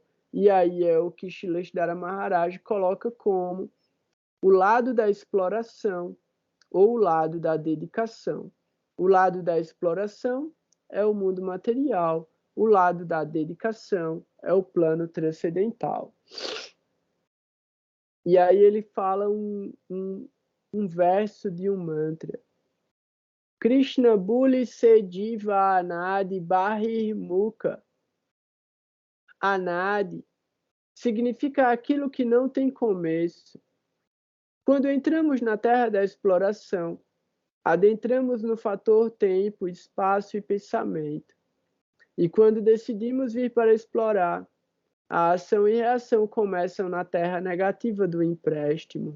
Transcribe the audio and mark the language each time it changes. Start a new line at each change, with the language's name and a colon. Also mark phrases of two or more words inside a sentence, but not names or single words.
Portuguese: E aí é o que Srila Maharaj coloca como o lado da exploração ou o lado da dedicação. O lado da exploração é o mundo material, o lado da dedicação é o plano transcendental. E aí ele fala um verso de um mantra.
Bangla: কৃষ্ণ ভুলি সেই জীব অনাদি বহির্মুখ.
Portuguese: Anadi significa aquilo que não tem começo. Quando entramos na terra da exploração, adentramos no fator tempo, espaço e pensamento. E quando decidimos vir para explorar, a ação e reação começam na terra negativa do empréstimo.